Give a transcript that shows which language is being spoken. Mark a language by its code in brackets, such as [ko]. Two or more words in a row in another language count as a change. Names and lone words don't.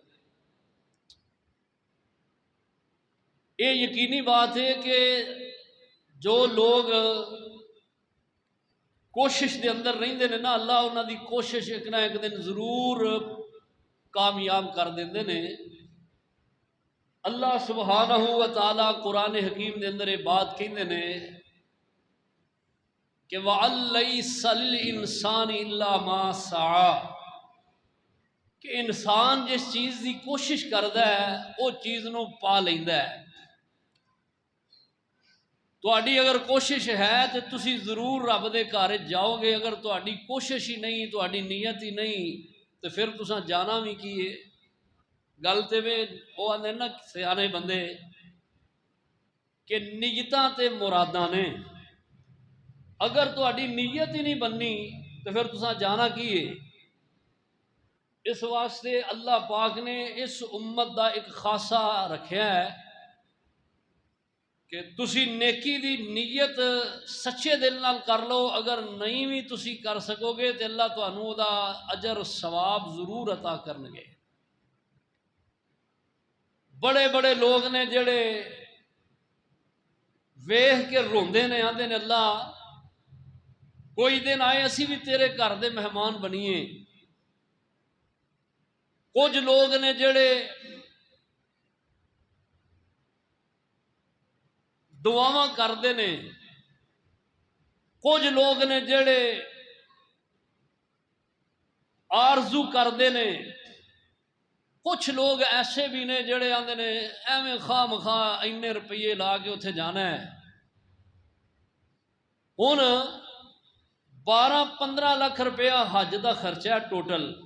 [pa] یہ یقینی بات ہے کہ جو لوگ کوشش دے اندر رہندے نے نا، اللہ انہاں دی کوشش ایک نہ ایک دن ضرور کامیاب کر دیندے نے۔ اللہ سبحانہ و تعالی قرآن حکیم دے اندر یہ بات کہندے نے کہ [ar] وَأَن لَيْسَ لِلْإِنسَانِ إِلَّا مَا سَعَى، [pa] کہ انسان جس چیز دی کوشش کردا ہے وہ چیز نو پا لیندا ہے۔ تہاڈی اگر کوشش ہے تو تسی ضرور رب دے گھر جاؤ گے، اگر تہاڈی کوشش ہی نہیں، تہاڈی نیت ہی نہیں، تو پھر تساں جانا بھی کی ہے؟ گل تے وہ آندے نا سیانے بندے کہ نیتاں تے مراداں نے، اگر تہاڈی نیت ہی نہیں بننی تو پھر تساں جانا کی ہے؟ اس واسطے اللہ پاک نے اس امت دا ایک خاصہ رکھیا ہے کہ تسی نیکی دی نیت سچے دل نال کر لو، اگر نہیں بھی تسی کر سکو گے تو اللہ تانوں دا اجر ثواب ضرور عطا کرنگے۔ بڑے بڑے لوگ نے جڑے ویکھ کے روندے نے، آندے نے اللہ کوئی دن آئے اسی بھی تیرے گھر دے مہمان بنیے۔ کچھ لوگ نے جڑے دعاواں کردے نے، کچھ لوگ نے جڑے آرزو کردے نے، کچھ لوگ ایسے بھی نے جڑے آندے نے ایویں خواہ مخواہ اینے روپیے لا کے اتنے جانا ہے۔ ہن 12-15 لاکھ روپیہ حج دا خرچہ ہے ٹوٹل۔